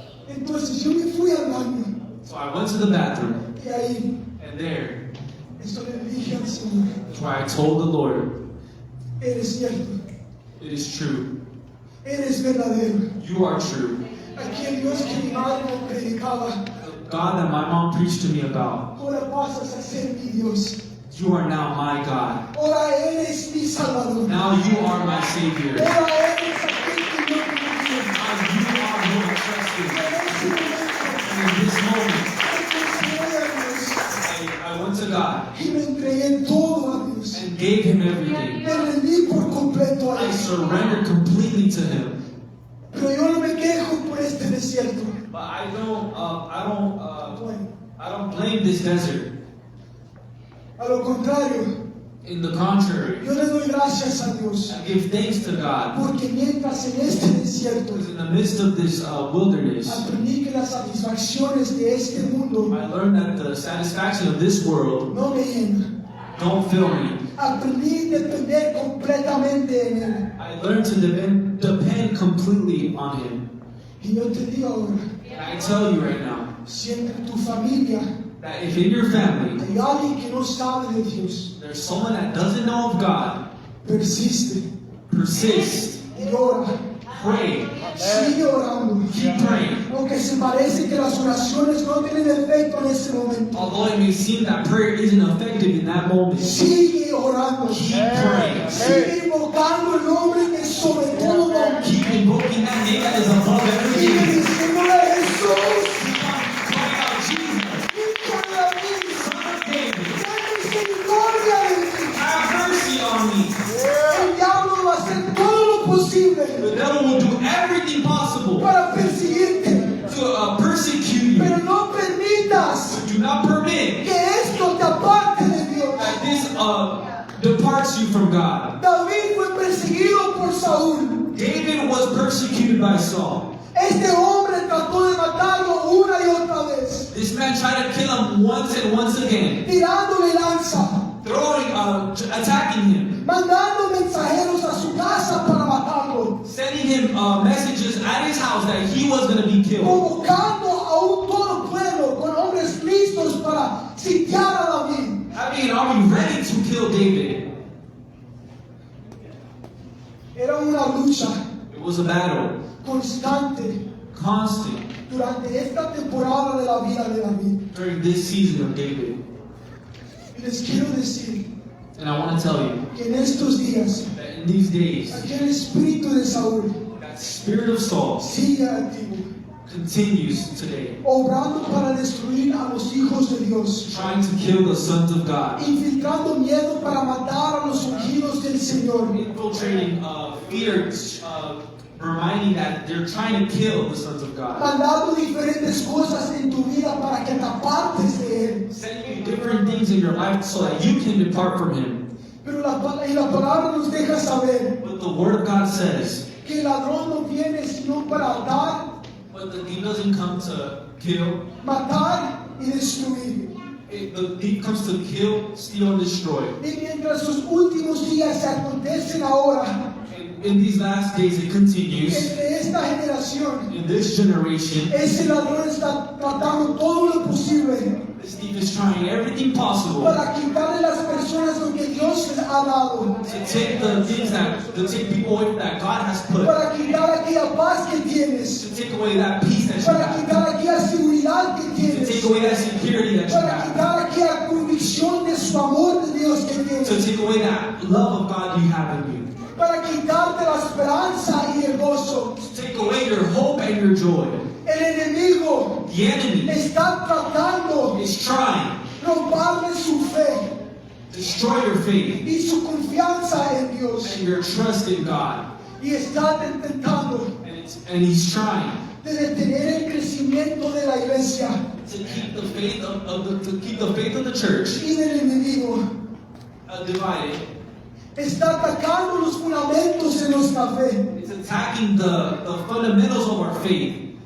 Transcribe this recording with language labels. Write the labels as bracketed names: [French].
[Spanish] Entonces yo me fui al baño. [English] So I went to the bathroom. [Spanish] Y ahí, [English] And there, [Spanish] esto le dije al Señor. [English] that's where I told the Lord, [Spanish] Eres cierto. [English] it is true. [Spanish] Eres verdadero. [English] You are true. [Spanish] Aquel Dios que mi madre me predicaba. [English] The God that my mom preached to me about, [Spanish] Ahora pasas a ser mi Dios. [English] you are now my God. [Spanish] Ahora eres mi Salvador. [English] Now you are my Savior. Now [Spanish] Ahora eres aquel que yo confío. [English] you are who I trust in. [Spanish] entregué a Dios [English] I went to God [Spanish] y me entregué todo a Dios. [English] and gave Him everything. [Spanish] Me rendí por completo a [English] I [Spanish] Él. [English] surrendered completely to Him. [Spanish] Pero yo no me quejo por este desierto. [English] But I [Spanish] Bueno, [English] don't blame this desert. [Spanish] a lo contrario, [English] In the contrary, [Spanish] yo le doy gracias a Dios. [English] I give thanks to God. [Spanish] Porque mientras en este desierto [English] Because in the midst of this wilderness, [Spanish] aprendí que las satisfacciones de este mundo [English] I learned that the satisfaction of this world [Spanish] no me llenan. [English] don't fill me. [Spanish] Aprendí a depender completamente en Él. [English] I learned to depend completely on Him. [Spanish] Y yo te digo ahora, [English] And I tell you right now [Spanish] si entre tu familia [English] that if in your family [Spanish] hay alguien que no sabe de Dios, [English] there's someone that doesn't know of God, [Spanish] persiste [English] persist, [Spanish] y ora, [English] pray, [Spanish] sigue orando. [English] keep praying. [Spanish] Aunque se parece que las oraciones no tienen efecto en ese momento, [English] Although it may seem that prayer isn't effective in that moment, [Spanish] sigue orando. [English] keep praying. [Spanish] Sigue invocando el nombre que es sobre todo nombre. [English] Keep invoking that name that is above [Spanish] Sigue [English] everything. [Spanish] diciéndole a Jesús, [English] Keep on crying out, Jesus, [Spanish] hijo de David, [English] Son of David, [Spanish] ten misericordia de mí. [English] have mercy on me. [Spanish] El diablo va a hacer todo lo posible [English] The devil will do everything possible [Spanish] para perseguirte, [English] to persecute you. [Spanish] pero no permitas [English] Do not permit [Spanish] que esto te aparte de Dios. [English] that this departs you from God. [Spanish] David fue perseguido por Saúl. [English] David was persecuted by Saul. [Spanish] Este hombre trató de matarlo una y otra vez, [English] This man tried to kill him once and once again, [Spanish] tirándole lanza, [English] attacking him, [Spanish] mandando mensajeros a su casa para matarlo, [English] sending him messages at his house that he was going to be killed, [Spanish] convocando a un todo pueblo con hombres listos para sitiar a David. [English] having an army ready to kill David. [Spanish] Era una lucha [English] It was a battle, [Spanish] constante [English] constant, [Spanish] durante esta temporada de la vida de David. [English] during this season of David. [Spanish] Y les quiero decir [English] And I want to tell you [Spanish] que en estos días [English] that in these days, [Spanish] aquel espíritu de Saúl [English] that spirit of Saul [Spanish] sigue activo, [English] continues today, [Spanish] obrando para destruir a los hijos de Dios, [English] trying to kill the sons of God, [Spanish] infiltrando miedo para matar a los ungidos del Señor. [English] infiltrating fear, reminding that they're trying to kill the sons of God. [Spanish] mandando diferentes cosas en tu vida para que te apartes de Él. [English] Sending you different things in your life so that you can depart from Him. [Spanish] Pero la palabra nos deja saber [English] But the Word of God says, [Spanish] que el ladrón no viene sino para matar, [English] but the thief doesn't come to kill. [Spanish] matar y destruir. [English] The thief comes to kill, steal, and destroy. [Spanish] Y mientras sus últimos días se acontecen ahora, [English] And in these last days, it continues. [Spanish] entre esta generación, [English] In this generation, [Spanish] ese ladrón está tratando todo lo posible [English] this thief is trying everything possible [Spanish] para quitarle a las personas lo que Dios les ha dado, [English] to take the things to take people away that God has put, [Spanish] para quitar aquella paz que tienes, [English] to take away that peace that you [Spanish] para [English] have, [Spanish] quitar aquella seguridad que [English] to [Spanish] tienes, [English] take away that security that you [Spanish] para [English] have, [Spanish] quitar aquella convicción de su amor de Dios que [English] to [Spanish] tienes, [English] take away that love of God you have in you, [Spanish] para quitarte la esperanza y el gozo. [English] to take away your hope and your joy. [Spanish] El enemigo [English] The enemy [Spanish] está tratando [English] is trying [Spanish] de robarle su fe [English] to destroy your faith [Spanish] y su confianza en Dios, [English] and your trust in God, [Spanish] y está intentando [English] and he's trying [Spanish] de detener el crecimiento de la iglesia [English] to keep the faith of the church [Spanish] y del enemigo. [English] divided. [Spanish] Está atacando los fundamentos de nuestra fe [English] It's attacking the fundamentals of our faith